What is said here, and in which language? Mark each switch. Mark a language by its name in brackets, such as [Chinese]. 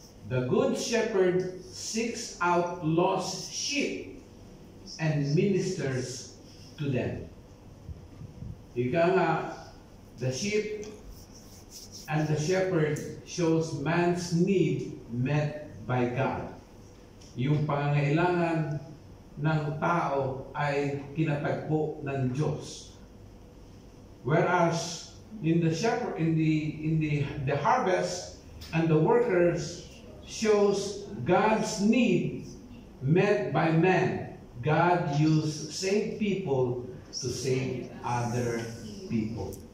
[English] The good shepherd seeks out lost sheep and ministers to them. [Filipino] Ika nga, [English] the sheep and the shepherd shows man's need met by God. [Filipino] Yung pangangailangan ng tao ay kinatagpo ng Diyos. [English] Whereas in the shepherd, in the harvest and the workers shows God's need met by man. God used saved people to save other people.